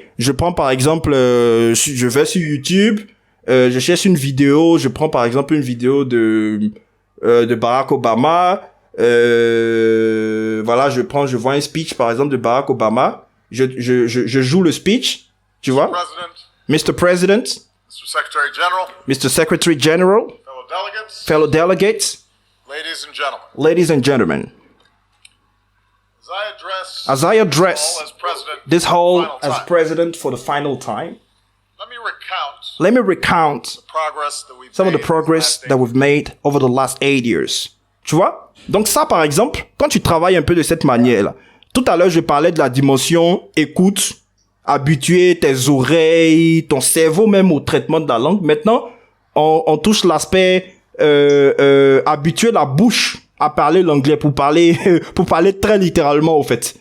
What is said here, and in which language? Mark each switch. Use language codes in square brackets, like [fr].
[fr] Je prends par exemple, je vais sur YouTube, je cherche une vidéo, je prends par exemple une vidéo de Barack Obama, voilà, je vois un speech par exemple de Barack Obama, je joue le speech, tu vois? [en] Mr. President. Mr. Secretary General, Mr. Secretary General, fellow delegates, ladies and gentlemen, as I address this hall as president for the final time, let me recount some of the progress that we've made over the last 8 years. [fr] Tu vois? Donc ça, par exemple, quand tu travailles un peu de cette manière-là, tout à l'heure, je parlais de la dimension écoute, habituer tes oreilles, ton cerveau même au traitement de la langue. Maintenant, on touche l'aspect habituer la bouche à parler l'anglais pour parler très littéralement, au fait.